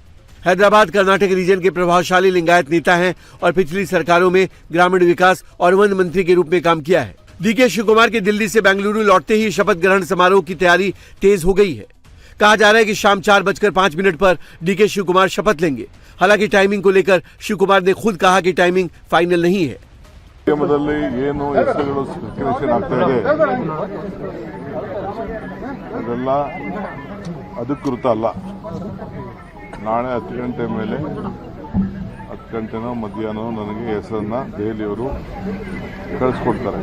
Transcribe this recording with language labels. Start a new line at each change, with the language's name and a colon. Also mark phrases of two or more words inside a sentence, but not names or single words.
Hindi: हैदराबाद कर्नाटक रीजन के प्रभावशाली लिंगायत नेता हैं और पिछली सरकारों में ग्रामीण विकास और वन मंत्री के रूप में काम किया है। डीके शिव कुमार के दिल्ली से बेंगलुरु लौटते ही शपथ ग्रहण समारोह की तैयारी तेज हो गई है। कहा जा रहा है कि शाम 4:05 पर डीके शिव कुमार शपथ लेंगे। हालांकि टाइमिंग को लेकर शिव कुमार ने खुद कहा कि
English: timing final
Hindi: नहीं है।
Kannada: ನಾಳೆ 10 ಗಂಟೆ ಮೇಲೆ 10 ಗಂಟೆನೋ ಮಧ್ಯಾಹ್ನ ನನಗೆ ಹೆಸರನ್ನ ದೆಹಲಿಯವರು ಕಳಿಸ್ಕೊಡ್ತಾರೆ.